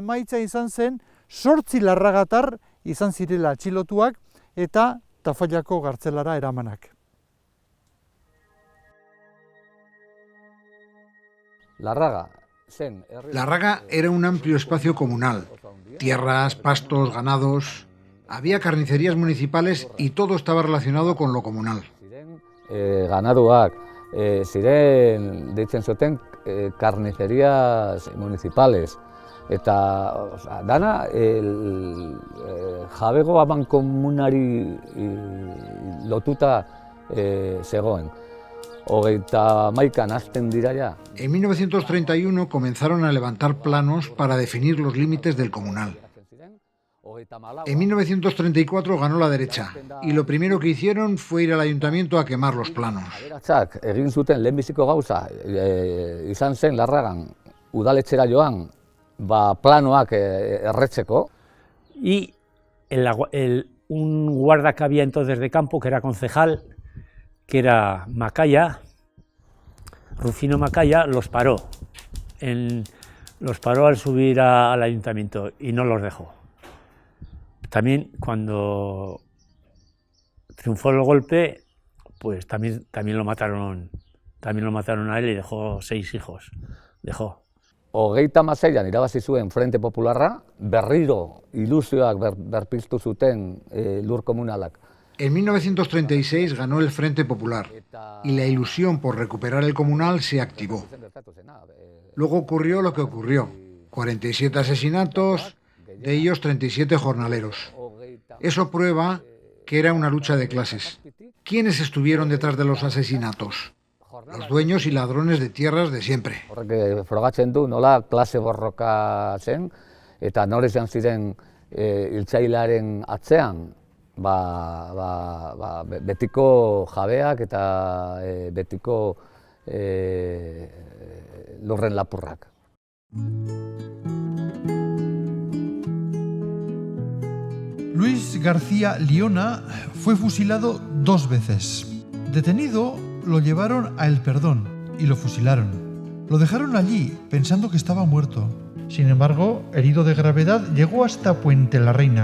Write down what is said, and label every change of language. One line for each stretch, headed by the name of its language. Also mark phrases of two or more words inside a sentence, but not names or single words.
Spanish: Larraga era un amplio espacio comunal, tierras, pastos, ganados. Había carnicerías municipales y todo estaba relacionado con lo comunal.
Basque: Ganaduak, ziren deitzen zuten
Spanish: carnicerías municipales.
Basque: Eta dana jabego amankomunari lotuta zegoen.
Spanish: En 1931 comenzaron a levantar planos para definir los límites del comunal. En 1934 ganó la derecha y lo primero que hicieron fue ir al ayuntamiento a quemar los planos.
Basque: Egin zuten lehenbiziko gauza izan zen Larragan udaletxera joan planoak erretzeko.
Spanish: Y un guarda que había entonces de campo, que era concejal, que era Macaya, Rufino Macaya, los paró al subir al ayuntamiento y no los dejó. También cuando triunfó el golpe, pues también lo mataron a él y dejó 6 hijos. Dejó.
Basque: 36an irabazi zuen Frente Popularra, berriro ilusioak berpiztu zuten lur komunalak.
Spanish: En 1936 ganó el Frente Popular y la ilusión por recuperar el comunal se activó. Luego ocurrió lo que ocurrió: 47 asesinatos, de ellos 37 jornaleros. Eso prueba que era una lucha de clases. ¿Quiénes estuvieron detrás de los asesinatos? Los dueños y ladrones de tierras de siempre.
Basque: Horrek frogatzen du nola klase borroka zen eta nor izan ziren hiltzailearen atzean. Betiko jabeak eta betiko lurren lapurrak.
Spanish: Luis García Liona fue fusilado 2 veces. Detenido, lo llevaron a El Perdón y lo fusilaron. Lo dejaron allí pensando que estaba muerto. Sin embargo, herido de gravedad, llegó hasta Puente la Reina.